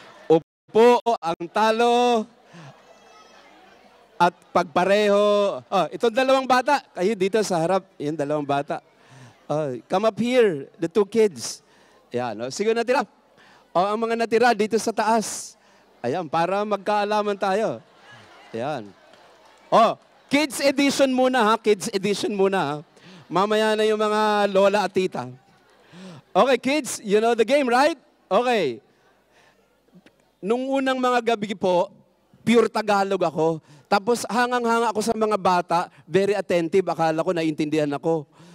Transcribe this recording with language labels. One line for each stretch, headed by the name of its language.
Filipino: Upo ang talo at pagpareho. Oh, itong dalawang bata. Kayo dito sa harap. Yung dalawang bata.
English: Oh, come up here, the two kids.
Filipino: Ayan, oh, sige natira. Oh, ang mga natira dito sa taas. Ayan, para magkaalaman tayo. Ayan. Oh, kids edition muna ha, kids edition muna ha. Mamaya na yung mga lola at tita.
English: Okay, kids, you know the game, right? Okay.
Filipino: Nung unang mga gabi po, pure Tagalog ako. Tapos hangang-hanga ako sa mga bata,
English: very attentive,
Filipino: akala ko naiintindihan ako.